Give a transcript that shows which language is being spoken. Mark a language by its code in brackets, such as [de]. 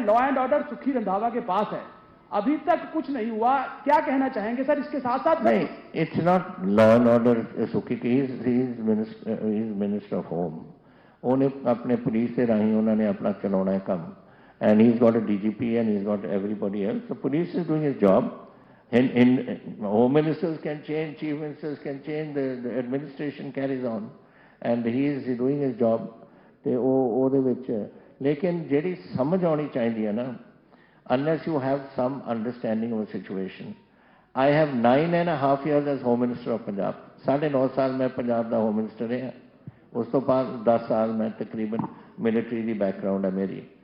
[hi] Law and order सुखी रंधावा के पास है, अभी तक कुछ नहीं हुआ, क्या कहना चाहेंगे सर? इसके साथ साथ [en] नहीं, it's not law and order सुखी की, he is minister of home. [hi] उन्हें अपने पुलिस के राही उन्होंने अपना चलाना है काम, [en] And he is got a DGP and he is got everybody else. The police is doing his job. In home ministers can change, chief ministers can change, the administration carries on, and he is doing his job. [pa] ਤੇ ਉਹ ਉਹਦੇ ਵਿੱਚ ਲੇਕਿਨ ਜਿਹੜੀ ਸਮਝ ਆਉਣੀ ਚਾਹੀਦੀ ਹੈ ਨਾ, [en] unless you have some understanding of the situation. I have 9.5 years as home minister of Punjab. [pa] 9.5 ਸਾਲ ਮੈਂ ਪੰਜਾਬ ਦਾ ਹੋਮ ਮਿਨਿਸਟਰ ਰਿਹਾ। ਉਸ ਤੋਂ ਬਾਅਦ 10 ਸਾਲ ਮੈਂ ਤਕਰੀਬਨ ਮਿਲਟਰੀ ਦੀ ਬੈਕਗਰਾਉਂਡ ਹੈ ਮੇਰੀ।